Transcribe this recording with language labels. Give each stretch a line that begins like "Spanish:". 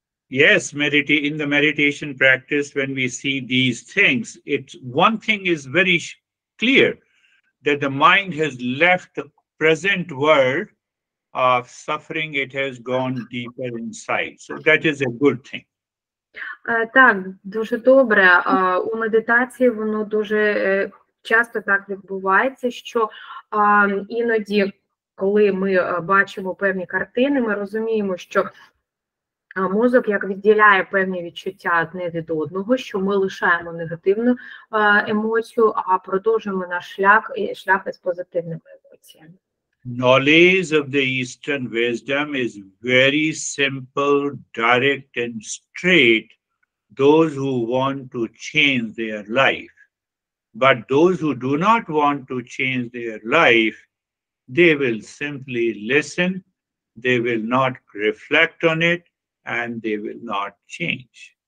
English: Yes, in the meditation practice, when we see these things, one thing is very clear, that the mind has left the present world of suffering. It has gone deeper inside. So that is a good thing.
Ukrainian: Так, дуже добре. У медитації воно дуже часто так відбувається, що іноді, коли ми бачимо певні картини, ми розуміємо, що мозок як відділяє певні відчуття одне від одного, що ми лишаємо негативну емоцію, а продовжуємо наш шлях із позитивними емоціями.
English: Knowledge of the Eastern wisdom is very simple, direct, and straight. Those who want to change their life. But those who do not want to change their life, they will simply listen, they will not reflect on it, and they will not change.